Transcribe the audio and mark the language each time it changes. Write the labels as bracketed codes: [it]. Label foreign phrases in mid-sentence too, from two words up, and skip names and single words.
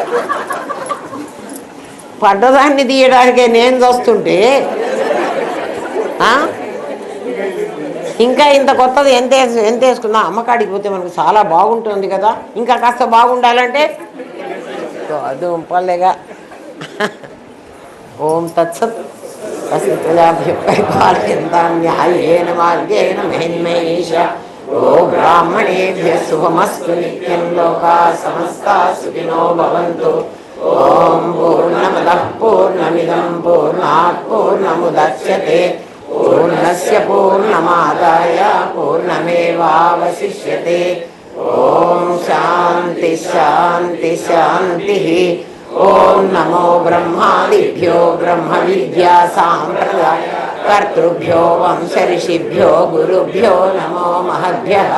[te] పడ్డదాన్ని తీయడానికే నేను చూస్తుంటే ఇంకా ఇంత కొత్తది ఎంత వేసుకున్నా అమ్మకాడికి పోతే మనకు చాలా బాగుంటుంది కదా, ఇంకా కాస్త బాగుండాలంటే దుంపలేగా. [sa] ఓం తత్సత్. పరిపాలయంతాన్యాయేన మార్గేణ మహిన్మహేష. ఓ బ్రాహ్మణేభ్యః శుభమస్తు నిత్యం. లోకా సమస్తా సుఖినో భవంతు. ఓం పూర్ణమదః పూర్ణమిదం పూర్ణాత్ పూర్ణముదచ్యతే. పూర్ణస్య పూర్ణమాదాయ పూర్ణమేవావశిష్యతే. ఓం శాంతి శాంతి శాంతి. ఓం నమో బ్రహ్మాదిభ్యో బ్రహ్మ విద్యా సాంప్రదాయ కర్తృభ్యో వంశ-ఋషిభ్యో గురుభ్యో నమో మహద్భ్యః.